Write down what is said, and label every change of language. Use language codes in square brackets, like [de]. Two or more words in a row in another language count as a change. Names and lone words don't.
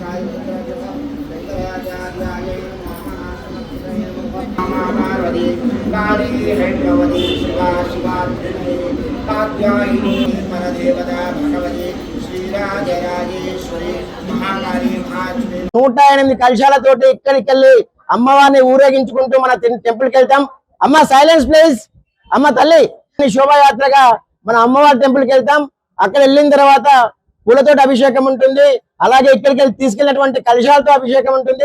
[sa] पार्वती काली हैंडवती शिवा शिवात्रिणी कात्यायिनी परदेवता भगवती श्रीराजराजेश्वरी महाकाली महालक्ष्मी [te] 108 కలశాలతోటి ఇక్కడికి వెళ్ళి అమ్మవారిని ఊరేగించుకుంటూ మన టెంపుల్కి వెళ్తాం. అమ్మ [en] silence please. [te] అమ్మ తల్లి శోభాయాత్రగా మన అమ్మవారి టెంపుల్కి వెళ్తాం. అక్కడ వెళ్ళిన తర్వాత పూలతోటి అభిషేకం ఉంటుంది. అలాగే ఇక్కడికి వెళ్ళి తీసుకెళ్ళినటువంటి కలశాలతో అభిషేకం ఉంటుంది.